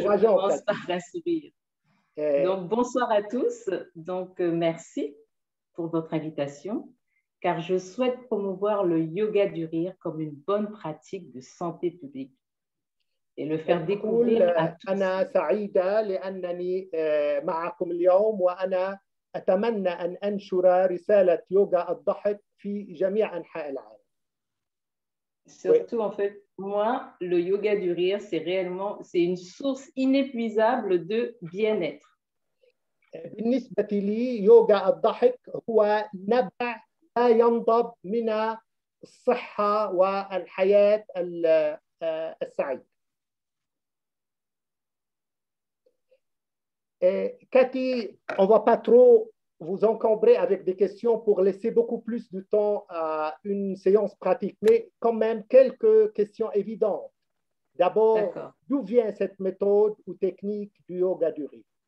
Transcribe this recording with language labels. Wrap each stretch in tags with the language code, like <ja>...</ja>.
<fr>Voilà, je commence par un sourire. Donc, bonsoir à tous. Donc, merci pour votre invitation, car je souhaite promouvoir le yoga du rire comme une bonne pratique de santé publique et le faire découvrir à tous.</fr> <ar>أنا سعيدة لأنني معكم اليوم وأنا أتمنى أن أنشر رسالة يوغا الضحك في جميع أنحاء العالم.</ar> <fr>Surtout, en fait, moi, le yoga du rire, c'est une source inépuisable de bien-être.</fr> <ar>بالنسبة لي يوغا الضحك هو نبع لا ينضب من الصحة والحياة السعيدة.</ar> <fr>Cathy, on ne va pas trop vous encombrer avec des questions pour laisser beaucoup plus de temps à une séance pratique, mais quand même quelques questions évidentes. D'abord, d'où vient cette méthode ou technique du yoga du rire?</fr>